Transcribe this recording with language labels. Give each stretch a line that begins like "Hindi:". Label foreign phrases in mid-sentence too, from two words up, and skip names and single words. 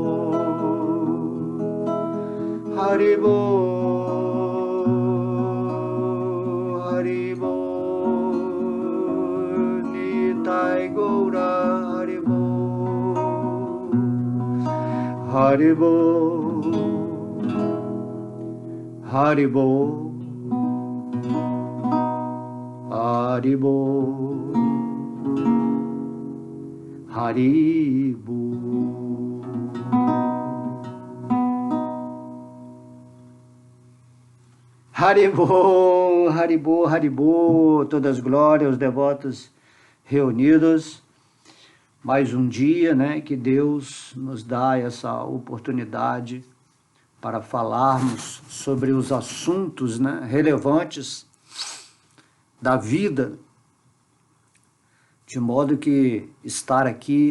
Bangla: হরিবো, হরিবো, নিতাই গৌর হরিবো, হরিবো, হরিবো, হরিবো, হরিবো. হরিবো, হরিবো, হরিবো,
Portuguese: todas as glórias, os devotos reunidos. Mais um dia, né, que Deus nos dá essa oportunidade para falarmos sobre os assuntos, né, relevantes da vida, de modo que estar aqui